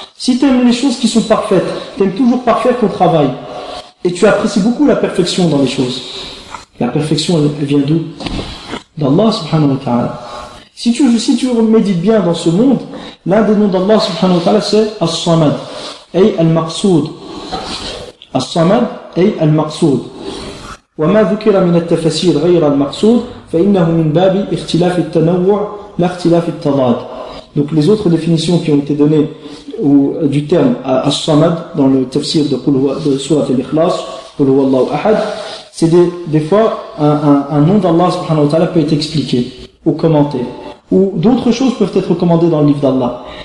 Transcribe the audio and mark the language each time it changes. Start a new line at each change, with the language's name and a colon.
French: Si tu aimes les choses qui sont parfaites, tu aimes toujours parfaire ton travail, et tu apprécies beaucoup la perfection dans les choses. La perfection, elle vient d'où? D'Allah subhanahu wa ta'ala. Si tu médites bien dans ce monde, l'un des noms d'Allah subhanahu wa ta'ala, c'est As-Samad,
Arabic: ay al-Maqsoud. As-Samad, ay al-Maqsoud. وما ذكر من التفسير غير المقصود فإنه من باب اختلاف التنوع لا اختلاف التضاد.
French: Donc les autres définitions qui ont été données du terme As-Samad dans le tafsir de Surat al-Ikhlas,
Arabic: قل هو الله أحد,
French: c'est des fois un nom d'Allah subhanahu wa ta'ala peut être expliqué ou commenté, ou d'autres choses peuvent être commandées dans le livre d'Allah.